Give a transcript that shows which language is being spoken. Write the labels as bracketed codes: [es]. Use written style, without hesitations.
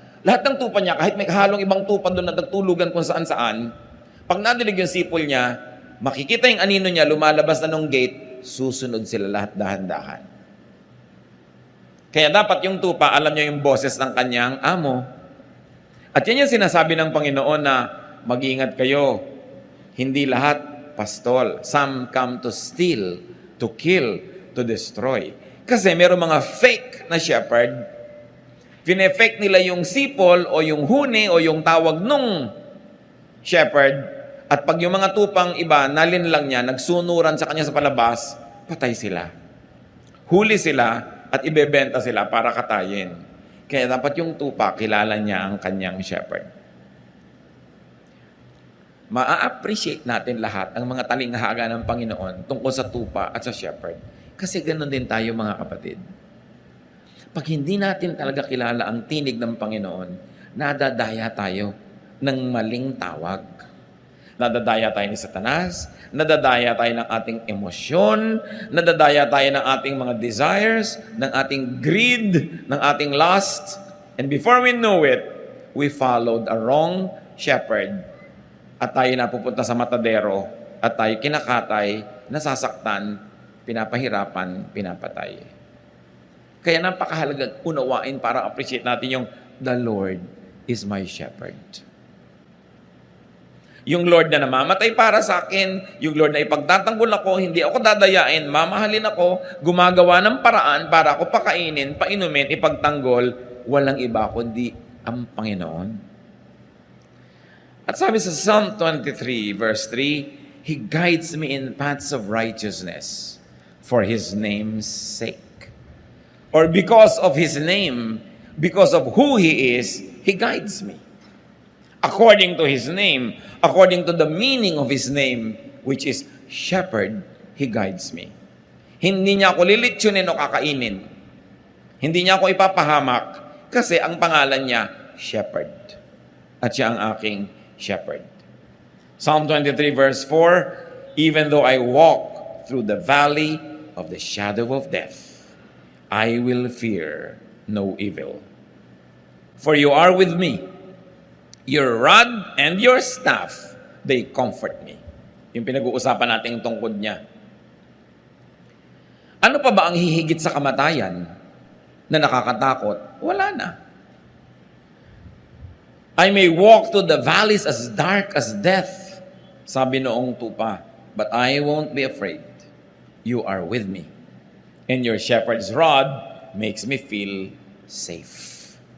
[tl] Lahat ng tupa niya, kahit may kahalong ibang tupa doon na nagtulugan kung saan-saan, pag nadilig yung sipol niya, makikita yung anino niya, lumalabas na nung gate, susunod sila lahat dahan-dahan. Kaya dapat yung tupa, alam niya yung boses ng kanyang amo. At yan yung sinasabi ng Panginoon na mag-ingat kayo. Hindi lahat pastol. [en] Some come to steal, to kill, to destroy. [tl] Kasi meron mga fake na shepherd, fine-fake nila yung sipol o yung huni o yung tawag nung shepherd, at pag yung mga tupang iba, nalin lang niya, nagsunuran sa kanya sa palabas, patay sila. Huli sila at ibebenta sila para katayin. Kaya dapat yung tupa, kilala niya ang kanyang shepherd. Ma-appreciate natin lahat ang mga talinghaga ng Panginoon tungkol sa tupa at sa shepherd. Kasi ganoon din tayo mga kapatid. Pag hindi natin talaga kilala ang tinig ng Panginoon, nadadaya tayo ng maling tawag. Nadadaya tayo ni Satanas, nadadaya tayo ng ating emosyon, nadadaya tayo ng ating mga desires, ng ating greed, ng ating lust. [en] And before we know it, we followed a wrong shepherd. [tl] At tayo napupunta sa matadero, at tayo kinakatay, nasasaktan, pinapahirapan, pinapatay. Kaya napakahalaga unawain para appreciate natin yung [en] the Lord is my shepherd. [tl] Yung Lord na namamatay para sa akin, yung Lord na ipagtatanggol ako, hindi ako dadayain, mamahalin ako, gumagawa ng paraan para ako pakainin, painumin, ipagtanggol, walang iba kundi ang Panginoon. At sabi sa [en] Psalm 23 verse 3, He guides me in paths of righteousness for His name's sake. Or because of His name, because of who He is, He guides me. According to His name, according to the meaning of His name, which is shepherd, He guides me. [tl] Hindi niya ako lilitsyonin o kakainin. Hindi niya ako ipapahamak kasi ang pangalan niya, shepherd. At siya ang aking shepherd. [en] Psalm 23 verse 4, Even though I walk through the valley of the shadow of death, I will fear no evil. For you are with me. Your rod and your staff, they comfort me. [tl] Yung pinag-uusapan natin yung tungkod niya. Ano pa ba ang hihigit sa kamatayan na nakakatakot? Wala na. [en] I may walk through the valleys as dark as death, [tl] sabi noong tupa, [en] but I won't be afraid. You are with me. And your shepherd's rod makes me feel safe.